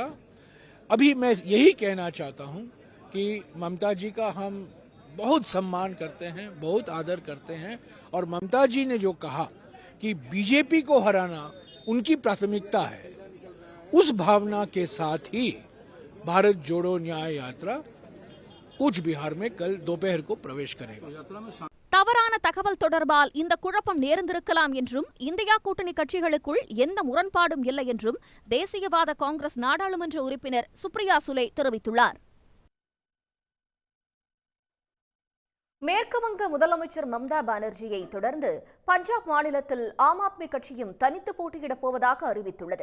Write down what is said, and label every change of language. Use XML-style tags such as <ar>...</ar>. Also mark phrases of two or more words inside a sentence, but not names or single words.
<hi>अभी मैं यही कहना चाहता हूं कि ममता जी का हम बहुत सम्मान करते हैं, बहुत आदर करते हैं, और ममता जी ने जो कहा कि बीजेपी को हराना उनकी प्राथमिकता है, उस भावना के साथ ही भारत जोड़ो न्याय यात्रा कूच बिहार में कल दोपहर को प्रवेश करेगा।</hi> <ta>தவறான தகவல் தொடர்பால் இந்த குழப்பம் நேர்ந்திருக்கலாம் என்றும் இந்தியா கூட்டணி கட்சிகளுக்குள் எந்த முரண்பாடும் இல்லை என்றும் தேசியவாத காங்கிரஸ் நாடாளுமன்ற உறுப்பினர் சுப்ரியா சுலே தெரிவித்துள்ளார். மேற்குவங்க முதலமைச்சர் மம்தா பானர்ஜியை தொடர்ந்து பஞ்சாப் மாநிலத்தில் ஆம் ஆத்மி கட்சியும் தனித்து போட்டியிடப் போவதாக அறிவித்துள்ளது.</ta>